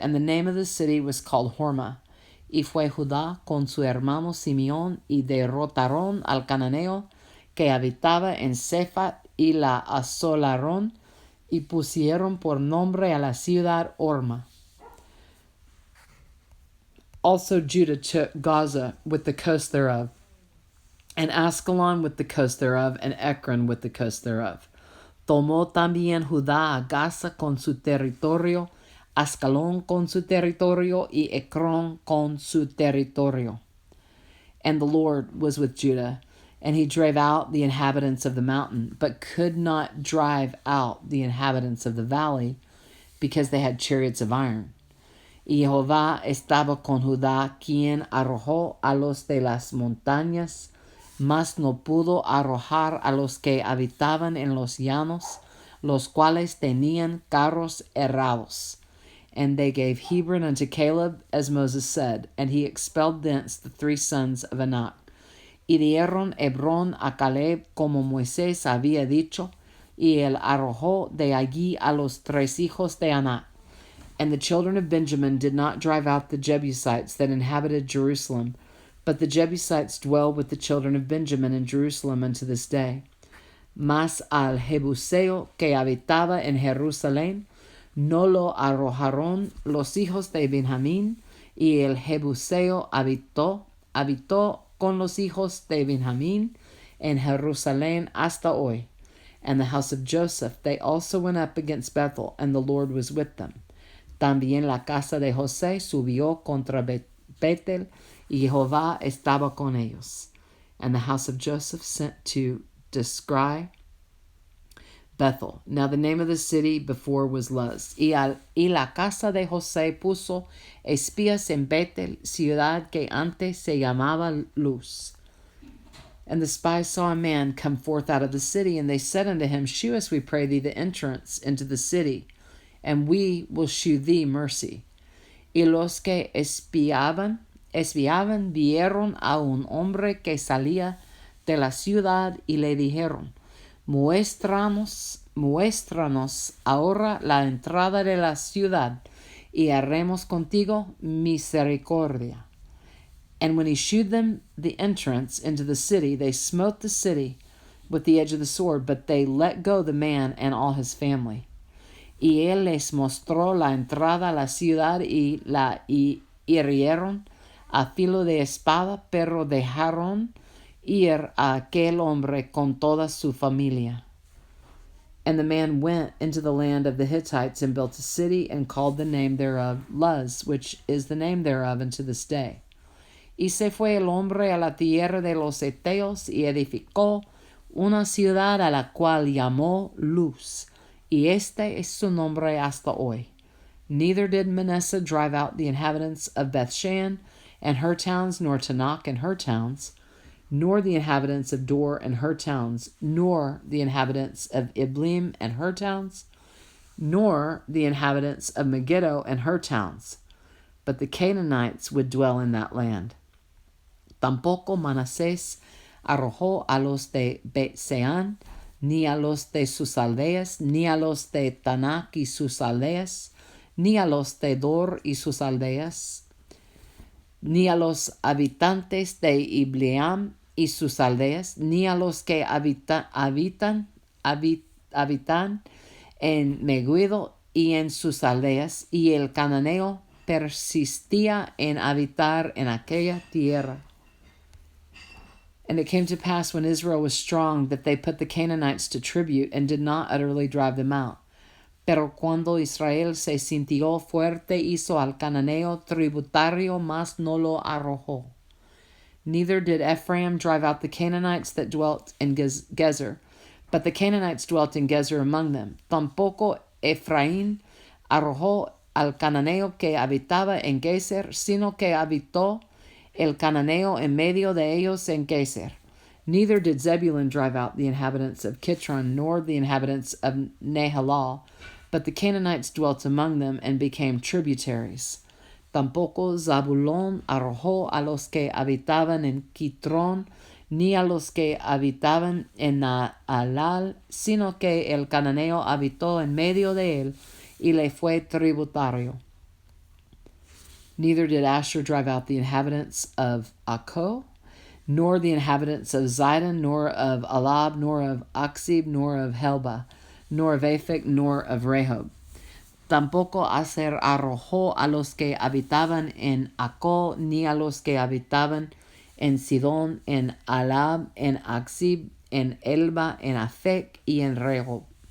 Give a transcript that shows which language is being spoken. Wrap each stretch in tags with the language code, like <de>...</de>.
<en>And the name of the city was called Hormah.</en> <es>Y fue Judá con su hermano Simeón, y derrotaron al cananeo que habitaba en Zephath, y la asolaron, y pusieron por nombre a la ciudad Hormah.</es> <en>Also Judah took Gaza with the coast thereof, and Askelon with the coast thereof, and Ekron with the coast thereof.</en> <es>Tomó también Judá a Gaza con su territorio, Askelon con su territorio, y Ekron con su territorio.</es> <en>And the Lord was with Judah, and he drave out the inhabitants of the mountain, but could not drive out the inhabitants of the valley, because they had chariots of iron.</en> <es>Y Jehová estaba con Judá, quien arrojó a los de las montañas, mas no pudo arrojar a los que habitaban en los llanos, los cuales tenían carros herrados.</es> <en>And they gave Hebron unto Caleb, as Moses said, and he expelled thence the 3 sons of Anak.</en> <es>Y dieron Hebrón a Caleb, como Moisés había dicho, y él arrojó de allí a los 3 hijos de Anak.</es> <en>And the children of Benjamin did not drive out the Jebusites that inhabited Jerusalem, but the Jebusites dwell with the children of Benjamin in Jerusalem unto this day.</en> <es>Mas al Jebuseo que habitaba en Jerusalén, no lo arrojaron los hijos de Benjamín, y el Jebuseo habitó con los hijos de Benjamín en Jerusalén hasta hoy.</es> <en>And the house of Joseph, they also went up against Bethel, and the Lord was with them.</en> <es>También la casa de José subió contra Betel, y Jehová estaba con ellos.</es> <en>And the house of Joseph sent to descry Bethel. Now the name of the city before was Luz.</en> <es>Y la casa de José puso espías en Betel, ciudad que antes se llamaba Luz.</es> <en>And the spies saw a man come forth out of the city, and they said unto him, Shew us, we pray thee, the entrance into the city, and we will shew thee mercy.</en> <es>Y los que espiaban vieron a un hombre que salía de la ciudad, y le dijeron, Muéstranos ahora la entrada de la ciudad, y haremos contigo misericordia.</es> <en>And when he shewed them the entrance into the city, they smote the city with the edge of the sword, but they let go the man and all his family.</en> <es>Y él les mostró la entrada a la ciudad, y la hirieron a filo de espada, pero dejaron ir a aquel hombre con toda su familia.</es> <en>And the man went into the land of the Hittites, and built a city, and called the name thereof Luz, which is the name thereof unto this day.</en> <es>Y se fue el hombre a la tierra de los Eteos, y edificó una ciudad a la cual llamó Luz, y este es su nombre hasta hoy.</es> <en>Neither did Manasseh drive out the inhabitants of Bethshan and her towns, nor Tanakh and her towns, nor the inhabitants of Dor and her towns, nor the inhabitants of Iblim and her towns, nor the inhabitants of Megiddo and her towns, but the Canaanites would dwell in that land.</en> <es>Tampoco Manasés arrojó a los de Bet-seán, ni a los de sus aldeas, ni a los de Tanak y sus aldeas, ni a los de Dor y sus aldeas, ni a los habitantes de Ibleam y sus aldeas, ni a los que habitan en Megiddo y en sus aldeas, y el cananeo persistía en habitar en aquella tierra.</es> <en>And it came to pass when Israel was strong that they put the Canaanites to tribute and did not utterly drive them out.</en> <es>Pero cuando Israel se sintió fuerte, hizo al cananeo tributario, mas no lo arrojó.</es> <en>Neither did Ephraim drive out the Canaanites that dwelt in Gezer, but the Canaanites dwelt in Gezer among them.</en> <es>Tampoco Ephraim arrojó al cananeo que habitaba en Gezer, sino que habitó el cananeo en medio de ellos en Gezer.</es> <en>Neither did Zebulun drive out the inhabitants of Kitron, nor the inhabitants of Nahalal, but the Canaanites dwelt among them and became tributaries.</en> <es>Tampoco Zabulón arrojó a los que habitaban en Kitron, ni a los que habitaban en Nahalal, sino que el cananeo habitó en medio de él y le fue tributario.</es> <en>Neither did Asher drive out the inhabitants of Akko, nor the inhabitants of Zidon, nor of Alab, nor of Aksib, nor of Helba, nor of Aphek, nor of Rehob.</en> <es>Tampoco Aser arrojó a los que habitaban en Akko, ni a los que habitaban en Sidón, en Alab, en Aksib, en Elba, en Aphek, y en Rehob.</es>